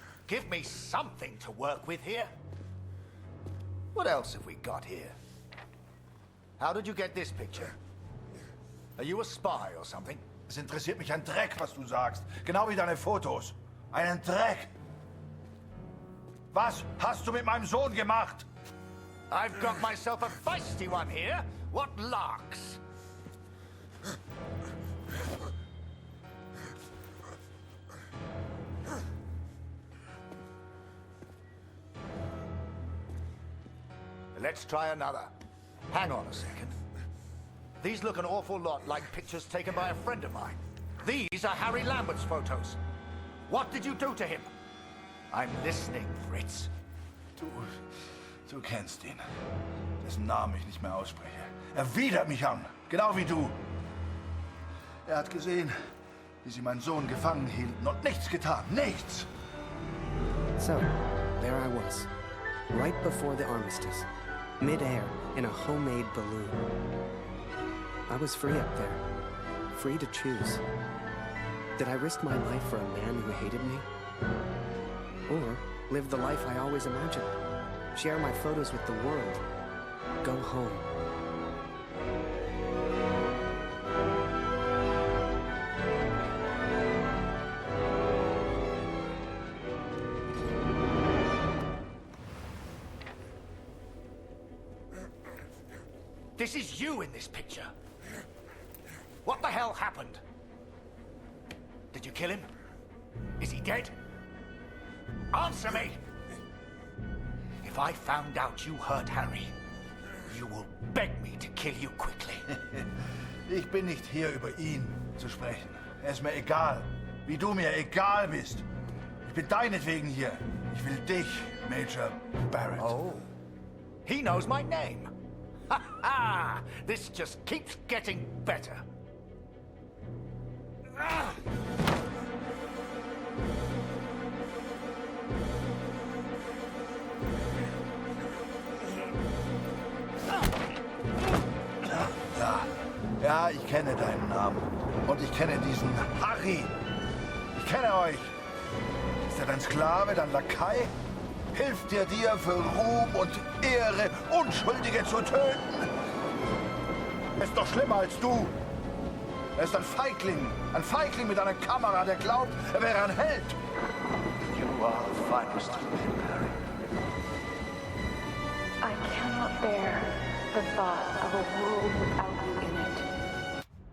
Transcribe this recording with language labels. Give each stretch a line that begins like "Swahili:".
English: Give me something to work with here. What else have we got here? How did you get this picture? Are you a spy or something?
German: Es interessiert mich ein Dreck, was du sagst. Genau wie deine Fotos. Einen Dreck. Was hast du mit meinem Sohn gemacht?
English: I've got myself a feisty one here. What larks? Let's try another. Hang on a second. These look an awful lot like pictures taken by a friend of mine. These are Harry Lambert's photos. What did you do to him? I'm listening, Fritz.
German: Du kennst ihn. Dessen Namen ich nicht mehr ausspreche. Er widert mich an, genau wie du. Er hat gesehen, wie sie meinen Sohn gefangen hielten und nichts getan. Nichts!
English: So, there I was, right before the armistice, mid-air in a homemade balloon. I was free up there, free to choose. Did I risk my life for a man who hated me? Or live the life I always imagined? Share my photos with the world? Go home? This is you in this picture. What the hell happened? Did you kill him? Is he dead? Answer me! If I found out you hurt Harry, you will beg me to kill you quickly.
German: Ich bin nicht hier, über ihn zu sprechen. Er ist mir egal, wie du mir egal bist. Ich bin deinetwegen hier. Ich will dich, Major Barrett.
English: Oh, he knows my name. Ha ha! This just keeps getting better. Ah!
German: Ja, ich kenne deinen Namen. Und ich kenne diesen Harry. Ich kenne euch. Ist er dein Sklave, dein Lakai? Hilft er dir für Ruhm und Ehre, Unschuldige zu töten? Er ist doch schlimmer als du. Er ist ein Feigling mit einer Kamera, der glaubt, er wäre ein Held.
English: You are the finest of men, Harry. I cannot bear the thought of a world without you in it.